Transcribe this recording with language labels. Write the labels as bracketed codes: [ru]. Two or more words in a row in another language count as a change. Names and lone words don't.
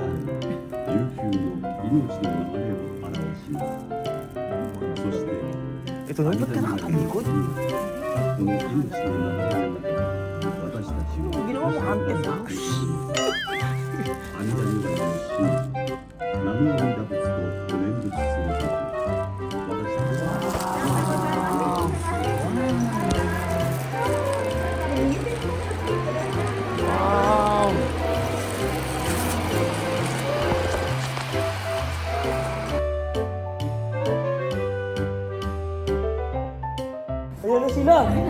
[ja] 琉球の命の流れを表し、そして [tl] Ito na, ba't ka nakatalikod? [ja] この命の流れの中で私たちを [tl] Ginawa mo haunted house. [ja] 阿弥陀如来の真理南無阿弥陀仏とお念仏するとき私たちは [tl] Wow! Ayan na sila!